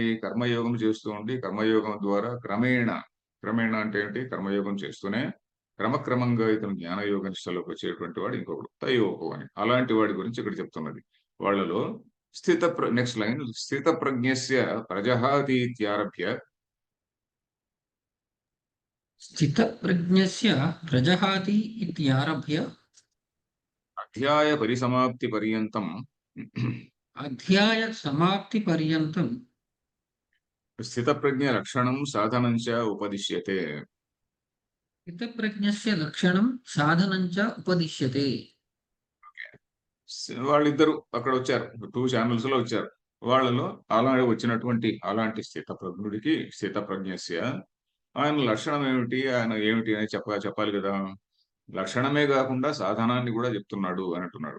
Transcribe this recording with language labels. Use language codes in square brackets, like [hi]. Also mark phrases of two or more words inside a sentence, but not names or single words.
[te] కర్మయోగం చేస్తూ ఉండి కర్మయోగం ద్వారా క్రమేణ అంటే ఏంటి? కర్మయోగం చేస్తూనే క్రమక్రమంగా ఇతను జ్ఞానయోగ నిష్టలోకి వచ్చేటువంటి వాడు ఇంకొకడు. తయోహో అని. అలాంటి వాడి గురించి ఇక్కడ చెప్తున్నది. వాళ్ళలో [en] next line [sa] స్థితప్రజ్ఞస్య ప్రజహాతీత్యారభ్య स्थितप्रज्ञस्य प्रजहाति इत्यारभ्य అధ్యాయ పరిసమాప్తి పర్యంతం अध्यायसमाप्तिपर्यन्तं స్థితప్రజ్ఞ లక్షణం సాధనం చ ఉపదిశ్యతే. स्थितप्रज्ञस्य लक्षणं साधनं च उपदिश्यते. [te] వాళ్ళిద్దరూ అక్కడొచ్చారు. 2 ఛానెల్స్‌లో వచ్చారు. వాళ్ళలో అలాంటి స్థితప్రజ్ఞస్య ఆయన లక్షణం ఏమిటి? ఆయన ఏమిటి అని చెప్పాలి గదా! లక్షణమే గాకుండా సాధనాన్ని గూడా జెప్తున్నాడు అని అంటున్నాడు.